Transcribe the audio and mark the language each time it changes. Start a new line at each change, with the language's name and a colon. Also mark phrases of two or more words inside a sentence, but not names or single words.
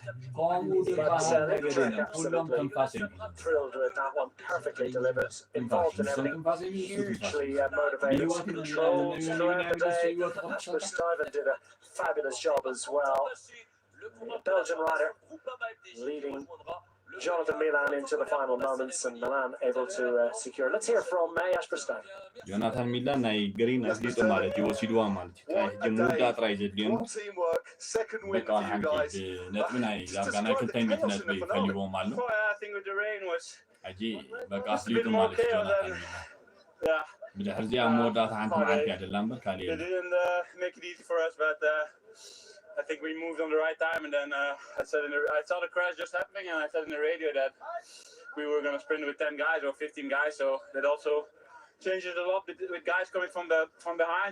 English: But Trek absolutely thrilled with that one, perfectly delivered, involved in everything, hugely motivated, controlled throughout the day. AbisPICTURES did a fabulous job as well. Belgian rider leading Jonathan Milan into the final moments, and Milan able to secure. Let's hear from AbisPICTURES.
Tigrinya: Jonathan Milan ናይ ግሪን አትሌት ማለት ይወሲድዋ ማለት ጀሙዳ ጥራይ ዘድልዮም
English: teamwork, second win for you guys.
Tigrinya: ነጥብ ናይ ዳርጋና ክልተኝነት ነጥብ ይፈልይዎም አሉ አጂ በቃ አትሌቱ ማለት ጆናታን ሚላን ብድሕር እዚኣ መወዳእታ ሓንቲ መዓልቲ አይደለም በር ካሊ
English: They didn't make it easy for us, but I think we moved on the right time, and then I saw the crash just happening, and I said in the radio that we were going to sprint with 10 guys or 15 guys, so that also changed it a lot with guys coming from behind.